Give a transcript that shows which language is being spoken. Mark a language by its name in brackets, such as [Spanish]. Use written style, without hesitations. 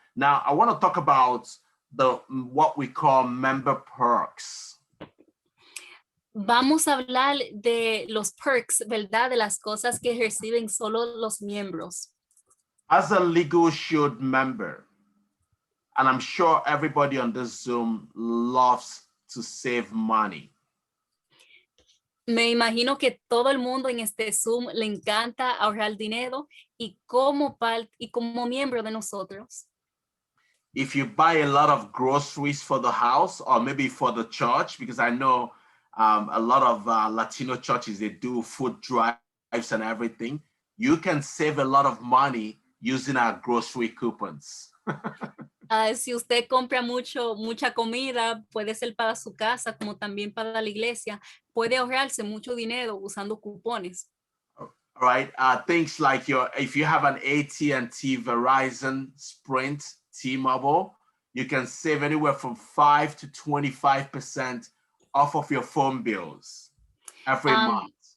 [English] Now, I want to talk about what we call member perks. [Spanish] Vamos a hablar de los perks, ¿verdad? De las cosas que reciben solo los miembros. [English] As a Legal Shield member, and I'm sure everybody on this Zoom loves to save money. [Spanish] Me imagino que todo el mundo en este Zoom le encanta ahorrar dinero, y como miembro de nosotros. [English] If you buy a lot of groceries for the house or maybe for the church, because I know a lot of Latino churches, they do food drives and everything. you can save a lot of money using our grocery coupons. [Spanish] Si usted compra mucha comida, puede ser para su casa como también para la iglesia, puede ahorrarse mucho dinero usando cupones. [English] Right, things like if you have an AT&T, Verizon, Sprint, T-Mobile, you can save anywhere from 5 to 25% off of your phone bills every month.